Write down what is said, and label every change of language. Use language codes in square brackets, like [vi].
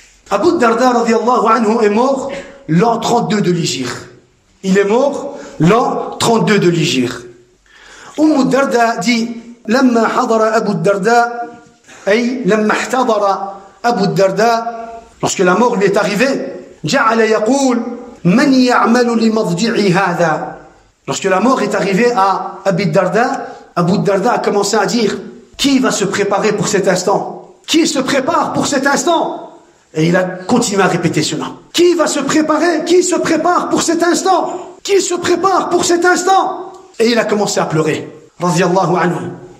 [fr] Abu Darda, radiyallahu anhu, est mort l'an 32 de l'Hégire. Il est mort l'an 32 de l'Hégire. [ar] Darda [fr] dit, [ar] لما حضر أبو الدرداء أي لما احتضر أبو الدرداء, [fr] lorsque la mort lui est arrivée, [ar] جعل يقول من يعمل لمضجعي هذا. [fr] Lorsque la mort est arrivée à Abu Darda a commencé à dire, qui va se préparer pour cet instant? Qui se prépare pour cet instant? Et il a continué à répéter cela. Qui va se préparer? Qui se prépare pour cet instant? Qui se prépare pour cet instant? Et il a commencé à pleurer. Radiyallahu anhu.